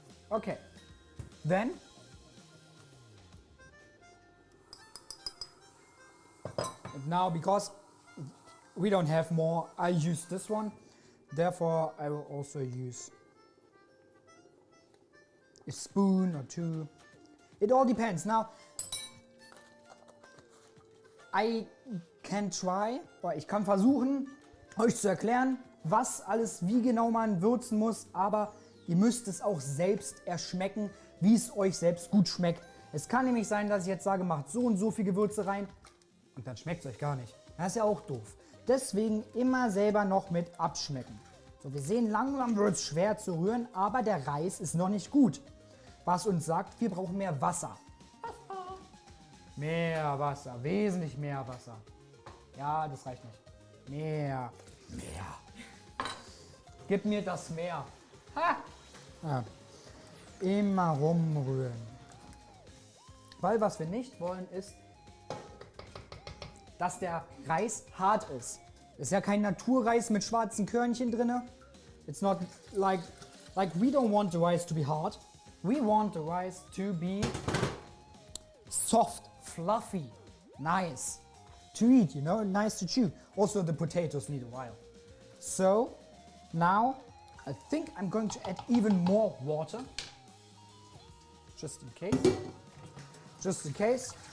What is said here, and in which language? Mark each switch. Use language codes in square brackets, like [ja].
[en] Okay, then and now because we don't have more, I use this one. Therefore, I will also use a spoon or two. It all depends. Now, I can try, [de] oder ich kann versuchen, euch zu erklären, was alles, wie genau man würzen muss, aber ihr müsst es auch selbst erschmecken, wie es euch selbst gut schmeckt. Es kann nämlich sein, dass ich jetzt sage, macht so und so viel Gewürze rein und dann schmeckt es euch gar nicht. Das ist ja auch doof. Deswegen immer selber noch mit abschmecken. So, wir sehen, langsam wird es schwer zu rühren, aber der Reis ist noch nicht gut. Was uns sagt, wir brauchen mehr Wasser. Mehr Wasser, wesentlich mehr Wasser. Ja, das reicht nicht. Mehr. Gib mir das Meer. Ha! Ja. Immer rumrühren. Weil was wir nicht wollen ist, dass der Reis hart ist. Das ist ja kein Naturreis mit schwarzen Körnchen drin. [en] It's not like we don't want the rice to be hard. We want the rice to be soft, fluffy, nice to eat, you know, nice to chew. Also the potatoes need a while. So now I think I'm going to add even more water. Just in case. Just in case.